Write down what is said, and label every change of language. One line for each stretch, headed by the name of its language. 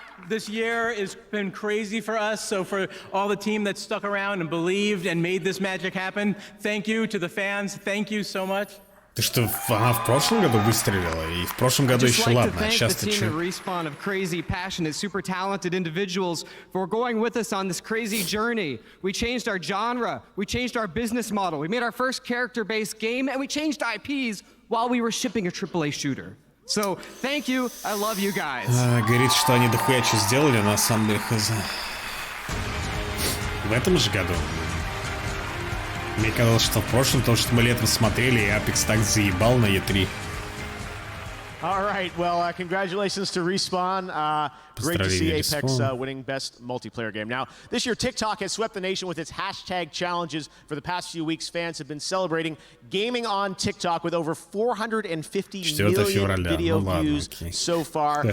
English: This year has been crazy for us, so for all the team that stuck around and believed and made this magic happen, thank you to the fans, thank you so much.
Russian: Ты что, она в прошлом году выстрелила, и в прошлом году еще ладно, а сейчас-то что?
English: Respawn of crazy, passionate, super talented individuals for going with us on this crazy journey. We changed our genre, we changed our business model, we made our first character-based game, and we changed IPs while we were shipping a AAA shooter. So, thank you, I love you guys.
Russian: Говорит, что они дохуя что сделали, на самом деле хз. В этом же году. Мне казалось, что в прошлом, потому что мы летом смотрели, и Apex так заебал на E3.
English: All right, well, congratulations to Respawn. Great to see Apex winning Best Multiplayer Game. Now, this year, TikTok has swept the nation with its hashtag challenges. For the past few weeks, fans have been celebrating gaming on TikTok with over 450 million video views so far.